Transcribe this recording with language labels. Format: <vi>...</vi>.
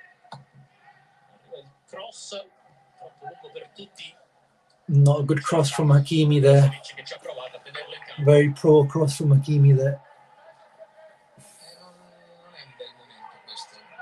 <it>Arriva il cross, troppo lungo per tutti.</it> <en>Not a good cross from Hakimi there.</en> <it>Che ci ha provato a tenerlo in campo.</it> <en>Very poor cross from Hakimi there.</en> <it>Non è un bel momento questo.</it>